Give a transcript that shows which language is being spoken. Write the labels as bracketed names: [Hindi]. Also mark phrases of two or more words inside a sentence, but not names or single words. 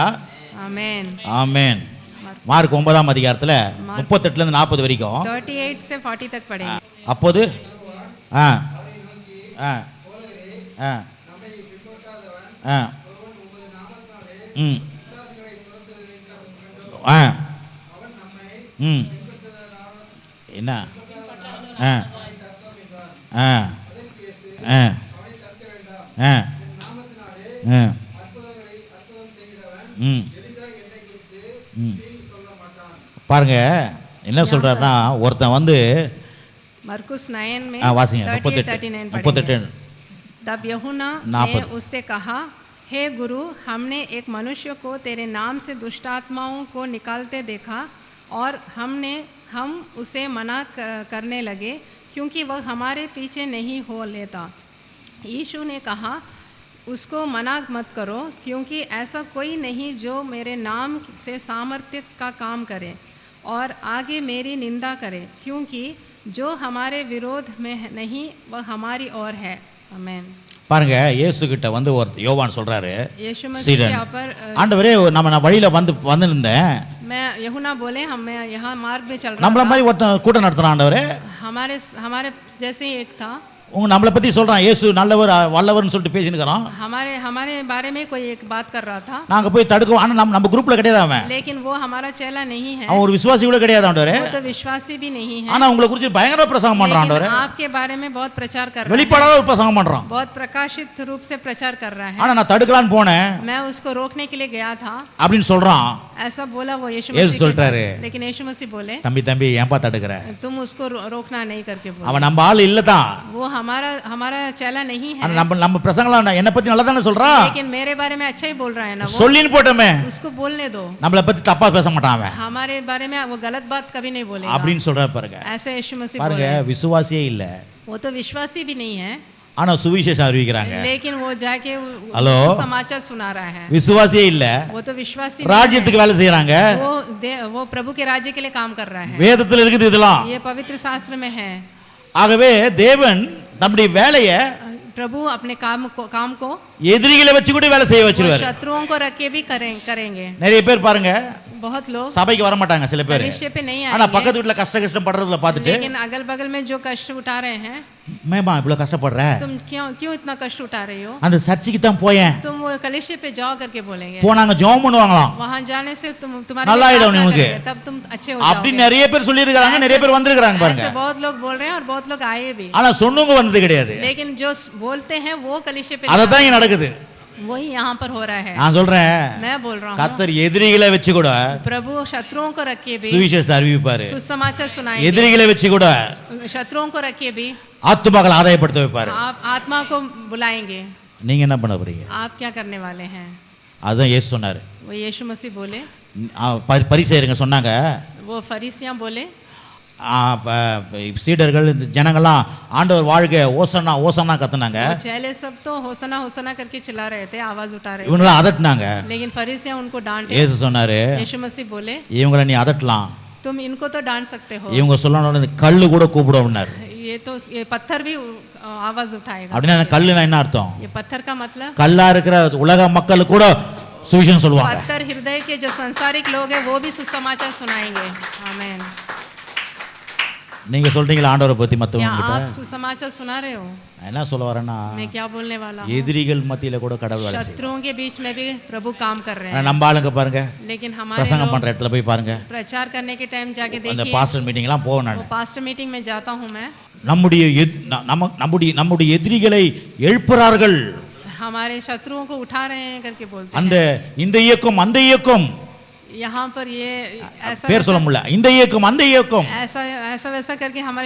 [Hindi] आमेन. [Tamil] ஆமென். மார்க் 9ஆம் அதிகாரத்தில் 38 40 வரைக்கும் [Hindi] 38 से 40 तक पढ़ेंगे. [Tamil] அப்போது ஆ ஆ ஆ ஆ ம் ஆ ம் என்ன ஆ ஆ ஆ ஆ ஆ ம் ம் பாருங்க என்ன சொல்றாருன்னா ஒருத்தன் வந்து [Hindi] मरकुस 9 में [Tamil] வாசிங்க 38 38 [Hindi] पढ़ेंगे. 38 तब यूहन्ना ने 40 उससे कहा, हे गुरु, हमने एक मनुष्य को तेरे नाम से दुष्ट आत्माओं को निकालते देखा और हम उसे मना करने लगे क्योंकि वह हमारे पीछे नहीं हो लेता. यीशु ने कहा, उसको मना मत करो क्योंकि ऐसा कोई नहीं जो मेरे नाम से सामर्थ्य का काम करे और आगे मेरी निंदा करे, क्योंकि जो हमारे विरोध में नहीं वह हमारी ओर है. आमेन. [Tamil] பாருங்க இயேசு கிட்ட வந்து ஒரு யோவான் சொல்றாரு, [Hindi] यीशु मसीह के यहाँ पर [Tamil] ஆண்டவரே நான் வழியில வந்து இருந்தேன், [Hindi] मैं यूहन्ना बोले हम यहाँ मार्ग में चल रहा [Tamil] நம்மள [Hindi] था. [Tamil] மாதிரி ஒருத்தன் கூட்டம் நடத்துறான் ஆண்டவரே, [Hindi] हमारे जैसे ही एक था, [Tamil] நம்மளை பத்தி சொல்றான் இயேசு நல்லவர் வல்லவர்னு சொல்லிட்டு பேசினுக்கிறான். [Hindi] हमारे बारे में कोई एक बात कर रहा था, [Tamil] நாங்க போய் தடுக்கோம். ஆனா நம்ம குரூப்ல கிடையாது அவன், [Hindi] लेकिन वो हमारा चेला नहीं है, [Tamil] அவன் ஒரு விசுவாசி கூட கிடையாது ஆண்டவரே. [Hindi] वो तो विश्वासी भी नहीं है, [Tamil] ஆனா உங்களை குறித்து பயங்கர பிரசங்கம் பண்றான் [Hindi] लेकिन [Tamil] ஆண்டவரே. [Hindi] आपके बारे में बहुत प्रचार कर रहा है, [Tamil] வெளிப்படாத ஒரு பிரசங்கம் பண்றான். [Hindi] बहुत प्रकाशित रूप से प्रचार कर रहा है. [Tamil] ஆனா நான் தடுக்கலான்னு போனேன் [Hindi] मैं उसको रोकने के लिए गया था, [Tamil] அப்படின்னு சொல்றான். [Hindi] ऐसा बोला वो यीशु यीशु मसीह [Tamil] சொல்றாரு, [Hindi] लेकिन यीशु मसीह बोले, [Tamil] தம்பி ஏன்பா தடுக்கிற, [Hindi] तुम उसको रोकना नहीं करके बोले, [Tamil] அவன் நம்ம ஆள் இல்ல தான், [Hindi] वो हमारा चेला नहीं है, [Tamil] ஆனா நம்ம பிரசங்கலாம் என்ன பத்தி நல்லா தானே சொல்றான், [Hindi] लेकिन मेरे बारे में अच्छा ही बोल रहा है ना, वो [Tamil] சொல்லின்னு போட்டோமே, [Hindi] उसको बोलने दो, [Tamil] நம்மள பத்தி தப்பா பேச மாட்டான் அவன், [Hindi] हमारे बारे में वो गलत बात कभी नहीं बोलेगा [Tamil] அப்படின்னு சொல்றாரு. பாருங்க [Hindi] ऐसे यीशु मसीह [Tamil] பாருங்க [Hindi] बोले. [Tamil] விசுவாசியே இல்ல, [Hindi] वो तो विश्वासी भी नहीं है, [Tamil] ஆனா சுவிசேஷம் அறிவிக்கிறாங்க. [Hindi] लेकिन वो जाके हेलो? समाचार सुना रहा है. [Tamil] விசுவாசியே இல்ல, [Hindi] वो तो विश्वासी [Tamil] ராஜ்யத்துக்கு வேலை செய்யறாங்க. [Hindi] वो प्रभु के राज्य के लिए काम कर रहा है. [Tamil] வேதத்துல இருக்குது இதெல்லாம். [Hindi] ये पवित्र शास्त्र में है. [Tamil] ஆகவே தேவன் நம்முடைய வேலையை [Hindi] प्रभु अपने काम को [Tamil] எதிரிகளை வச்சு கூட வேலை செய்ய வச்சிருவாரு. [Hindi] शत्रुओं को रख के भी करेंगे. [Tamil] நிறைய பேர் பாருங்க [Hindi] बहुत लोग [Tamil] சபைக்கு வர மாட்டாங்க சில பேர், [Hindi] कलीसिया पे नहीं [Tamil] ஆனா [Hindi] आएंगे, [Tamil] பக்கத்து வீட்ல கஷ்டம் படுறதுல பார்த்துட்டு, [Hindi] लेकिन अगल बगल में जो कष्ट उठा रहे हैं, [Tamil] மேமா இவ்வளவு கஷ்டப்படுற, [Hindi] तुम क्यों इतना कष्ट उठा रही हो, [Tamil] அந்த சர்ச்சுக்கு தான் போயேன், [Hindi] तुम वो कलीसिया पे जाओ करके बोलेंगे. [Tamil] போனாங்க ஜெபம் பண்ணுவாங்களாம், [Hindi] वहां जाने से तुम्हारे [Tamil] நல்லா [Hindi] लिए [Tamil] ஆயிடும் [Hindi] प्रार्थना [Tamil] உனக்கு, [Hindi] करेंगे, तब तुम अच्छे हो [Tamil] அப்படி [Hindi] जाओगे. [Tamil] நிறைய பேர் சொல்லி இருக்காங்க, நிறைய பேர் வந்திருக்காங்க பாருங்க. [Hindi] ऐसे बहुत लोग बोल रहे हैं और बहुत लोग आए भी, [Tamil] ஆனா சொன்னவங்க வந்தது கிடையாது. [Hindi] लेकिन जो बोलते हैं वो कलीसिया पे [Tamil] அததான் இங்க நடக்குது. [Hindi] वही यहाँ पर हो रहा है. [Tamil] நான் சொல்றேன், [Hindi] मैं बोल रहा हूँ, [Tamil] கர்த்தர் எதிரிகளை வச்சு கூட [Hindi] प्रभु शत्रुओं को रख के भी [Tamil] சுவிசேஷத்தை அறிவிப்பாரு, [Hindi] सुसमाचार सुनाएंगे, [Tamil] எதிரிகளை வச்சு கூட [Hindi] शत्रुओं को रख के भी [Tamil] ஆத்துமக்களை ஆதாயப்படுத்த வைப்பாரு. [Hindi] आप आत्मा को बुलाएंगे. [Tamil] நீங்க என்ன பண்ண போறீங்க? [Hindi] आप क्या करने वाले हैं? [Tamil] அதான் இயேசு சொன்னாரு. [Hindi] वो यीशु मसीह बोले, [Tamil] பரிசேயருங்க சொன்னாங்க, [Hindi] वो फरीसियां बोले, [Tamil] சீடர்கள் இந்த ஜனங்கள்லாம் ஆண்டவர் வாழ்க ஓசன்னா ஓசன்னா கத்துனாங்க, [Hindi] वो चेले सब तो होसना होसना करके चिल्ला रहे थे, आवाज उठा रहे थे, [Tamil] இவங்களாம் அதட்டினாங்க. [Hindi] लेकिन फरीसियां उनको डांटे. [Tamil] இயேசு சொன்னாரு, [Hindi] यीशु मसीह बोले, [Tamil] இவங்களை நீ அதட்டலாம், [Hindi] तुम इनको तो डांट सकते हो, [Tamil] இவங்க சொல்லணும் இந்த கல்லு கூட கூப்பிடுவார். [Hindi] ये पत्थर भी आवाज उठाएगा. [Tamil] அப்படின்னா கல்லுனா என்ன அர்த்தம்? [Hindi] ये पत्थर का मतलब [Tamil] கல்லா இருக்கிற உலக மக்கள் கூட சுவிசேஷம் சொல்லுவாங்க. [Hindi] पत्थर हृदय के जो संसारिक लोग हैं वो भी सुसमाचार सुनाएंगे. आमीन. [Tamil] நீங்க சொல்றீங்களா ஆண்டவரை பத்தி [Hindi] क्या [Tamil] மத்தவங்க [Hindi] आप [Tamil] கிட்ட? [Hindi] सुसमाचार सुना रहे हो? [Tamil] என்ன சொல்ல வரேன்னா, [Hindi] मैं क्या बोलने वाला हूँ? [Tamil] எதிரிகள் மத்தியில கூட கடவுள் வேலை செய்யும். [Hindi] शत्रुओं के बीच में भी प्रभु काम कर रहे हैं. [Tamil] நம்ம ஆளுங்க பாருங்க, [Hindi] लेकिन हमारे [Tamil] பிரசங்கம் [Hindi] लोग [Tamil] பண்ற இடத்துல போய் பாருங்க, [Hindi] प्रचार करने के टाइम जाके [Tamil] அந்த [Hindi] देखिए, [Tamil] பாஸ்டர் மீட்டிங்லாம் போவேன் [Hindi] वो [Tamil] நான். [English] pastor meeting [Hindi] में जाता हूँ मैं, [Tamil] நம்முடைய எதிரிகளை எழுப்புறார்கள், [Hindi] हमारे शत्रुओं को उठा रहे हैं करके बोलते [Tamil] அந்த [Hindi] हैं. [Tamil] இந்த இயக்கம் அந்த இயக்கம், [Hindi] यहाँ पर ये ऐसा [Tamil] பேர் சொல்ல முடியல, இந்த இயக்கம் அந்த இயக்கம் [Hindi] ऐसा वैसा करके हमारे